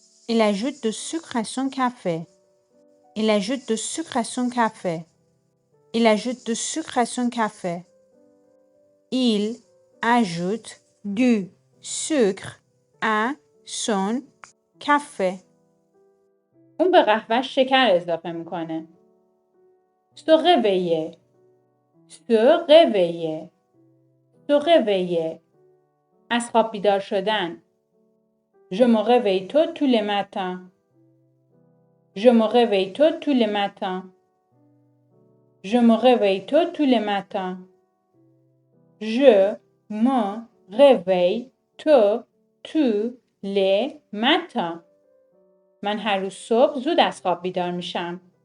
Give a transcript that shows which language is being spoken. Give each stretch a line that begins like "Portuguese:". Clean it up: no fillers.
French: Il ajoute de sucre à son café. Il ajoute de sucre à son café. Il ajoute de sucre à son café. Il ajoute du sucre à son café.
Persian: اون به قهوه‌اش شکر اضافه میکنه.
French: se réveiller se réveiller se réveiller
Persian: از خواب بیدار شدن.
French: je me réveille tôt tous les matins je me réveille tôt tous les matins je me réveille tôt tous les matins je me réveille tôt tous les matins
Persian: من هر روز صبح زود از خواب بیدار میشم.